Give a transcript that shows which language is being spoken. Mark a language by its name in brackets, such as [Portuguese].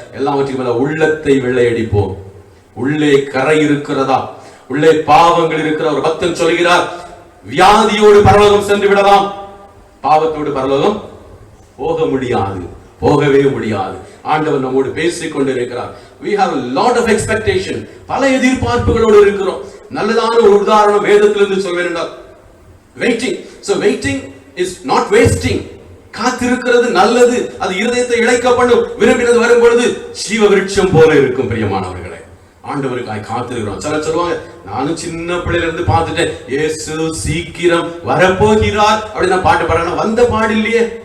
[Tamil] எல்லாவற்றுக்கும் மேல உள்ளத்தை வெள்ளை அடிப்போம். உள்ளே கரை இருக்கிறதா, உள்ளே பாவங்கள் இருக்கிற ஒரு பக்தன் சொல்கிறார், வியாதியோடு பரலோகம் சென்று விடலாம், பாவத்தோடு பரலோகம் போக முடியாது, போகவே முடியாது. ஆண்டவர் நம்மோடு பேசிக் கொண்டிருக்கிறார். [English] we have a lot of expectation, [Tamil] பல எதிர்பார்ப்புகளோடு இருக்கிறோம். நல்லதான ஒரு உதாரணம் வேதத்திலிருந்து சொல்வேன் என்றால் waiting. [English] so waiting is not wasting. [Tamil] காத்திருக்கிறது நல்லது, அது இருதயத்தை இளைக்க பண்ணும். விரும்பினது வரும் பொழுது ஜீவ விருட்சம் போல இருக்கும். பிரியமானவர்களே, ஆண்டவருக்காய் காத்திருக்கிறோம். சிலர் சொல்லுவாங்க, நானும் சின்ன பிள்ளையில இருந்து பார்த்துட்டேன், இயேசு சீக்கிரம் வரப்போகிறார் அப்படின்னு பாட்டு பாடுறாங்க. வந்த பாடு இல்லையே.